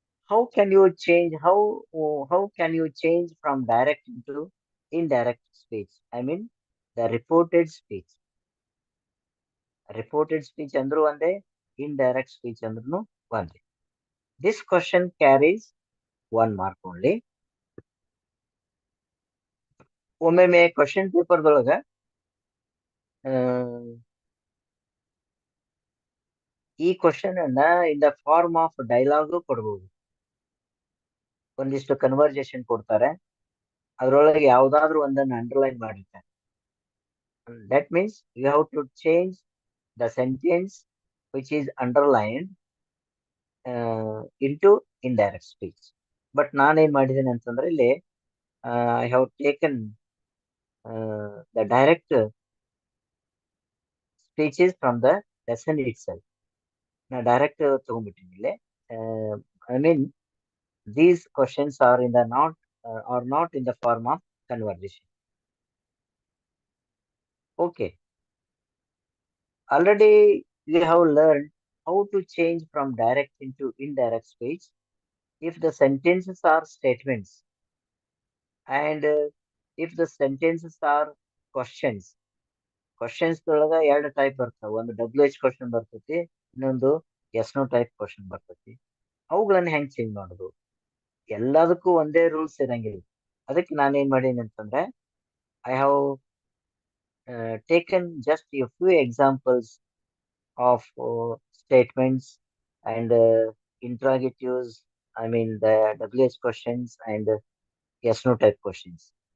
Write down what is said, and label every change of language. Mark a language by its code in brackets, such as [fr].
[en] How can you change? How can you change from direct into indirect speech? I mean, the reported speech. Reported speech [kn] andru ಒಂದೇ, [en] indirect speech andru ಒಂದೇ. This question carries 1 mark only. [kn] ಒಮ್ಮೊಮ್ಮೆ question ಪೇಪರ್ದೊಳಗ ಈ question ಅನ್ನ [en] in the form of dialogue [kn] ಕೊಡಬಹುದು. ಒಂದಿಷ್ಟು conversation ಕೊಡ್ತಾರೆ, ಅದ್ರೊಳಗೆ ಯಾವ್ದಾದ್ರು ಒಂದನ್ನು ಅಂಡರ್ಲೈನ್ ಮಾಡಿರ್ತಾರೆ. [en] That means you have to change the sentence which is underlined into indirect speech. [kn] But ನಾನೇನ್ ಮಾಡಿದ್ದೇನೆ ಅಂತಂದ್ರೆ ಇಲ್ಲಿ [en] I have taken the direct speeches from the lesson itself. [kn] ನಾ ಡೈರೆಕ್ಟ್ ತಗೊಂಡ್ಬಿಟ್ಟಿನಿ ಇಲ್ಲಿ. I mean [en] these questions are in the not in the form of conversation. Okay, already we have learned how to change from direct into indirect speech if the sentences are statements and if the sentences are questions. [kn] Questions ಒಳಗ ಎರಡು type ಬರ್ತಾವ, ಒಂದು WH question ಬರ್ತೈತಿ, ಇನ್ನೊಂದು S no type question ಬರ್ತೈತಿ. ಅವುಗಳನ್ನ ಹೆಂಗ್ change ಮಾಡೋದು? ಎಲ್ಲದಕ್ಕೂ ಒಂದೇ ರೂಲ್ಸ್ ಇರಂಗಿಲ್ಲ. ಅದಕ್ಕೆ ನಾನೇನ್ ಮಾಡೀನಿ ಅಂತಂದ್ರೆ [en] I have taken just a few examples of statements and interrogatives, I mean the WH questions and yes no type questions.